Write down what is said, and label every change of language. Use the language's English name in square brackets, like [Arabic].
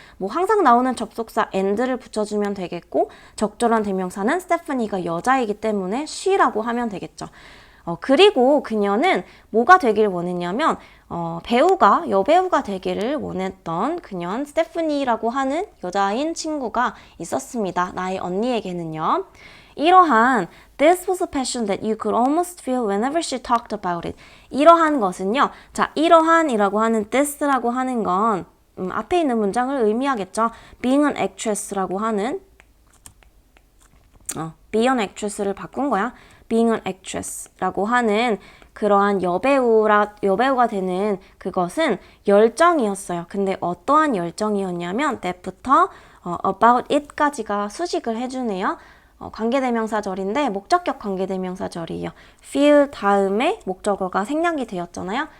[Korean] 뭐 항상 나오는 접속사 and를 붙여주면 되겠고 적절한 대명사는 스테파니가 여자이기 때문에 she라고 하면 되겠죠. 그리고 그녀는 뭐가 되길 원했냐면 여배우가 되기를 원했던 그녀는 스테파니라고 하는 여자인 친구가 있었습니다. 나의 언니에게는요. 이러한 [English] This was a passion that you could almost feel whenever she talked about it. [Korean] 이러한 것은요. 자, 이러한이라고 하는 this라고 하는 건 앞에 있는 문장을 의미하겠죠. [English] Being an actress [Korean] 라고 하는 [English] be an actress [Korean] 를 바꾼 거야. Being an actress라고 하는 그러한 여배우가 되는 그것은 열정이었어요. 근데 어떠한 열정이었냐면 that부터 about it까지가 수식을 해주네요. 관계대명사절인데 목적격 관계대명사절이에요. feel 다음에 목적어가 생략이 되었잖아요.